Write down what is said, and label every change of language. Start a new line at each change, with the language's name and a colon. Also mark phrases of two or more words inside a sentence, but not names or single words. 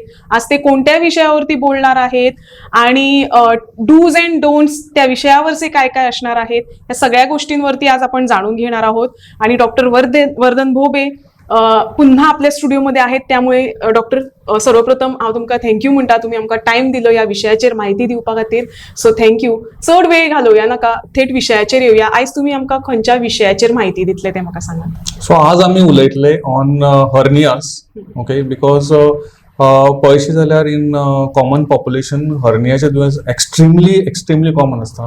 Marathi: आज ते कोणत्या विषयावरती बोलणार आहेत आणि
English: dos and don'ts
Marathi: त्या विषयावरचे काय काय असणार आहेत या सगळ्या गोष्टींवरती आज आपण जाणून घेणार आहोत. आणि डॉक्टर वर्धन भोबे पुन्हा आपल्या स्टुडिओमध्ये आहेत.
Konkani: त्यामुळे डॉक्टर सर्वप्रथम हांव तुमकां थँक्यू म्हणटा, तुम्ही आमकां टायम दिलो या विशयाचेर म्हायती दिवपा खातीर.
English: so thank you.
Konkani: चड वेळ घालोवया नाका, थेट विशयाचेर येवया. आयज तुमी आमकां खंयच्या विशयाचेर म्हायती दितले ते म्हाका सांगात. सो आज आमी उलयतले
English: on hernias.
Konkani: ओके, बिकॉज पळयशी जाल्यार
English: in common population
Konkani: हर्नियाचे दुयेंस
English: extremely common
Konkani: आसता.